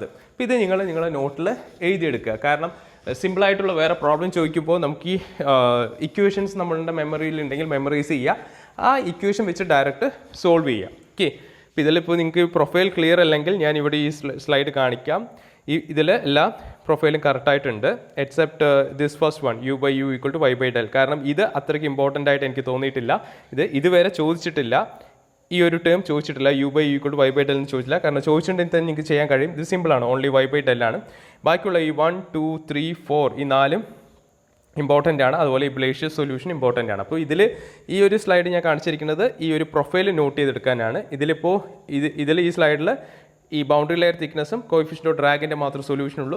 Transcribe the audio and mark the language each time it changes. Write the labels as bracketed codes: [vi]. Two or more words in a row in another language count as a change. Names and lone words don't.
[ml] അപ്പോൾ ഇത് നിങ്ങളെ നോട്ടിൽ എഴുതിയെടുക്കുക. കാരണം സിമ്പിളായിട്ടുള്ള വേറെ പ്രോബ്ലം ചോദിക്കുമ്പോൾ നമുക്ക് ഈ ഇക്വേഷൻസ് നമ്മളുടെ മെമ്മറിയിൽ ഉണ്ടെങ്കിൽ മെമ്മറൈസ് ചെയ്യുക, ആ ഇക്വേഷൻ വെച്ച് [en] direct solve [ml] ചെയ്യുക. ഓക്കെ, അപ്പോൾ ഇതിലിപ്പോൾ നിങ്ങൾക്ക് [en] profile clear [ml] അല്ലെങ്കിൽ ഞാൻ ഇവിടെ ഈ സ്ലൈഡ് കാണിക്കാം. ഇതിൽ എല്ലാ പ്രൊഫൈലും കറക്റ്റായിട്ടുണ്ട് [en] except this first one [ml] u/u = y/del. കാരണം ഇത് അത്രയ്ക്ക് ഇമ്പോർട്ടൻ്റ് ആയിട്ട് എനിക്ക് തോന്നിയിട്ടില്ല. ഇതുവരെ ചോദിച്ചിട്ടില്ല, ഈ ഒരു ടേം ചോദിച്ചിട്ടില്ല, u/u = y/del എന്ന് ചോദിച്ചില്ല. കാരണം ചോദിച്ചിട്ടുണ്ടെങ്കിൽ തന്നെ നിങ്ങൾക്ക് ചെയ്യാൻ കഴിയും. ഇത് സിമ്പിളാണ്, ഓൺലി y/del ആണ്. ബാക്കിയുള്ള ഈ 1 2 3 4 ഈ 4 ഇമ്പോർട്ടൻ്റ് ആണ്. അതുപോലെ ഈ [en] Blasius solution [ml] ഇമ്പോർട്ടൻ്റ് ആണ്. അപ്പോൾ ഈ ഒരു സ്ലൈഡ് ഞാൻ കാണിച്ചിരിക്കുന്നത് ഈ ഒരു [en] profile note [ml] ചെയ്തെടുക്കാനാണ്. ഇതിൽ ഈ സ്ലൈഡിൽ ഈ [en] boundary layer [ml] തിക്നെസ്സും [en] coefficient of [ml] ഡ്രാഗിൻ്റെ മാത്രം സൊല്യൂഷൻ ഉള്ളൂ.